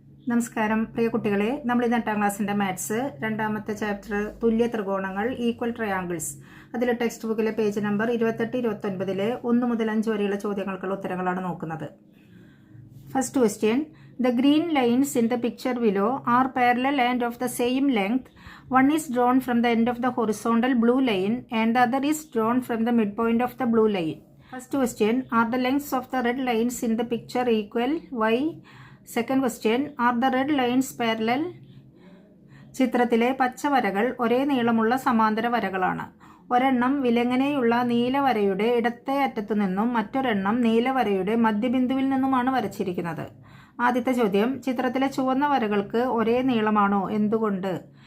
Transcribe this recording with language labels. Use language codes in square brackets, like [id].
[ml] നമസ്കാരം പ്രിയ കുട്ടികളെ, നമ്മൾ ഇന്ന് 8ാം ക്ലാസ്സിൻ്റെ മാത്സ് രണ്ടാമത്തെ ചാപ്റ്റർ തുല്യ ത്രികോണങ്ങൾ [en] equal triangles [ml] അതിൽ ടെക്സ്റ്റ് ബുക്കിലെ പേജ് നമ്പർ 28-29 1 മുതൽ 5 വരെയുള്ള ചോദ്യങ്ങൾക്കുള്ള ഉത്തരങ്ങളാണ് നോക്കുന്നത്. [en] First question, the green lines in the picture below are parallel and of the same length. One is drawn from the end of the horizontal blue line and the other is drawn from the midpoint of the blue line. First question, are the lengths of the red lines in the picture equal? Why? Second question, are the red lines parallel? [ml] ചിത്രത്തിലെ പച്ച വരകൾ ഒരേ നീളമുള്ള സമാന്തര വരകളാണ്. ഒരെണ്ണം വിലങ്ങനെയുള്ള നീലവരയുടെ ഇടത്തെ അറ്റത്തു നിന്നും മറ്റൊരെണ്ണം നീലവരയുടെ മധ്യബിന്ദുവിൽ നിന്നുമാണ് വരച്ചിരിക്കുന്നത്. ആദ്യത്തെ ചോദ്യം, ചിത്രത്തിലെ ചുവന്ന വരകൾക്ക് ഒരേ നീളമാണോ? എന്തുകൊണ്ട്?